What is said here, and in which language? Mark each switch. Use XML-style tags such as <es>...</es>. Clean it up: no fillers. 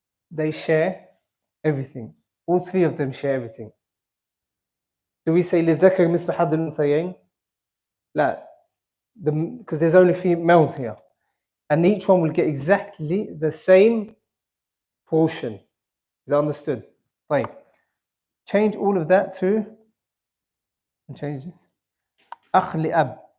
<en>They share everything. All three of them share everything. Do we say</en> <ar>للذكر مثل حظ الأنثيين? لا.</ar> <en>Because there's only females here. And each one will get exactly the same portion. Is that understood? Right. Change all of that to, and change this.</en> <ar>أخ لأب.</ar>